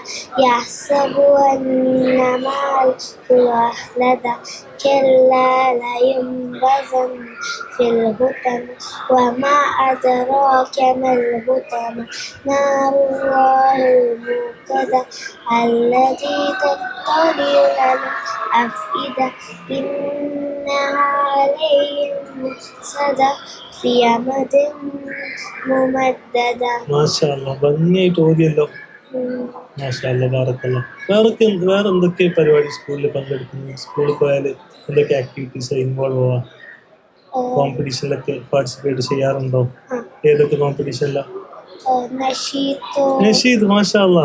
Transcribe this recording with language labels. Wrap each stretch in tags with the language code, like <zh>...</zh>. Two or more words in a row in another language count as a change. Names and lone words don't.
<ar>يحسب أن ماله أخلده كلا لينبذن في الحطمة وما أدراك ما الحطمة نار الله الموقدة التي تطلع على الأفئدة إنها عليهم مؤصدة في أمد ممددة. ما شاء الله.</ar> <ml>ഭംഗിയായിട്ട് ഓതിയല്ലോ.</ml> <ar>ما شاء الله.</ar> <ml>ബാറക്കല്ലാ. വേറെ എന്തൊക്കെ പരിപാടി സ്കൂളിൽ പങ്കെടുക്കുന്നു? സ്കൂളിൽ പോയാല് എന്തൊക്കെ</ml> <en>activities involve</en> <ml>ആവാ? കോമ്പറ്റീഷനിലൊക്കെ പാർട്ടിസിപ്പേറ്റ് ചെയ്യാറുണ്ടോ? ഏതൊക്കെ കോമ്പറ്റീഷനിലാണ്? നഷീദ്.</ml> <ar>ما شاء الله.</ar>